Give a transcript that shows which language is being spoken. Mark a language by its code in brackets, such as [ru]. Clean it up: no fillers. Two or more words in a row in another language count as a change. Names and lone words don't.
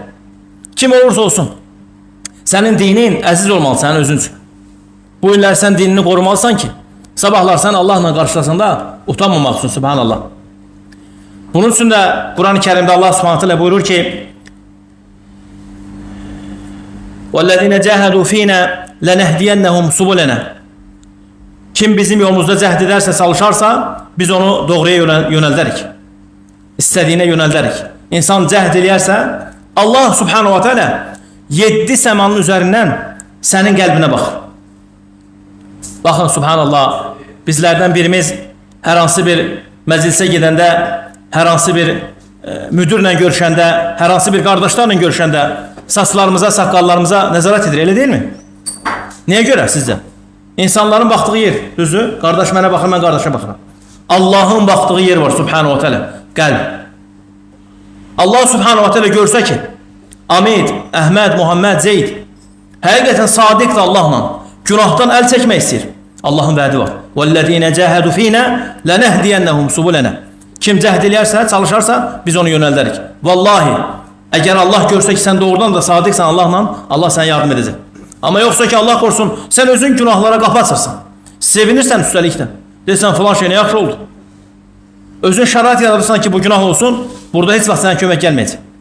[az] Kim olursa olsun, sənin dinin əziz olmalı sənin özün üçün. Bu illər sən dinini qorumalısan ki, sabahlar sən Allahla qarşılasında utanmamaq üçün, subhanallah. Bunun üçün də Quran-ı Kərimdə Allah subhanət hələ buyurur ki, [ar] وَالَّذِينَ جَاهَدُوا فِينَا لَنَهْدِيَنَّهُمْ سُبُلَنَا. [az] Kim bizim yolumuzda cəhd edərsə, çalışarsa, biz onu doğruya yönəldərik. İstədiyinə yönəldərik. İnsan cəhd eləyərsə, Allah [ar] سبحانه وتعالى [az] 7 səmanın üzərindən sənin qəlbinə baxır. Baxın, subhanallah, bizlərdən birimiz hər hansı bir məclisə gedəndə, hər hansı bir müdürlə görüşəndə, hər hansı bir qardaşlarla görüşəndə saçlarımıza, saqqallarımıza nəzarət edir, elə deyil mi? Niyə görə sizcə? İnsanların baxdığı yer, düzdür? Qardaş mənə baxır, mən qardaşa baxıram. Allahın baxdığı yer var, [ar] سبحانه وتعالى, qəlb. [az] Allah [ar] سبحانه وتعالى [az] görsə ki, Amid, Əhməd, Muhammed, Zeyd həqiqətən sadiqdir Allahla, günahdan əl çəkmək istəyir. Allahın vədi var. [ar] وَالَّذِينَ جَاهَدُوا فِينَا لَنَهْدِيَنَّهُمْ سُبُلَنَا. [az] Kim cəhd eləyərsə, çalışarsa, biz onu yönəldərik. Vallahi, əgər Allah görsə ki, sən doğrudan da sadiqsən Allahla, Allah sənə yardım edəcək. Amma yoxsa ki, Allah qorusun, sən özün günahlara qapı açırsan. Sevinirsən üstəlikdən. Deyirsən, filan şey nə yaxşı oldu. Özün şərait yaradırsan ki, bu günah olsun, burada heç vaxt sənə kömək gəlməyəcək.